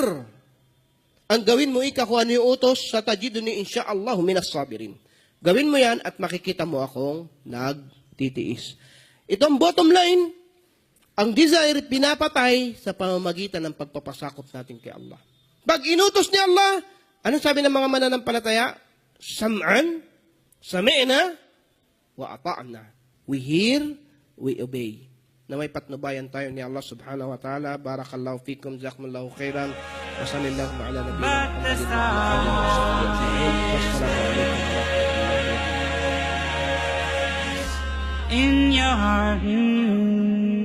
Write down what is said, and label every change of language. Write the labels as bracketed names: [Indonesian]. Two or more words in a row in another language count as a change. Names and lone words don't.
[Filipino] Ang gawin mo kung ano yung utos, sa [Arabic] تجدني إن شاء الله من الصابرين. [Filipino] Gawin mo yan at makikita mo akong nagtitiis. Ito ang bottom line. Ang desire pinapatay sa pamamagitan ng pagpapasakop natin kay Allah. Pag inutos ni Allah, anong sabi ng mga mananampalataya? [Arabic] سمعًا، سمعنا وأطعنا. [English] We hear, we obey. [Filipino] Na may patnubayan tayo ni Allah [Arabic] سبحانه وتعالى. بارك الله فيكم، جزاكم الله خيرا. وصلى الله على نبينا محمد وعلى آله وصحبه. والسلام عليكم ورحمة الله وبركاته. [English] In your heart.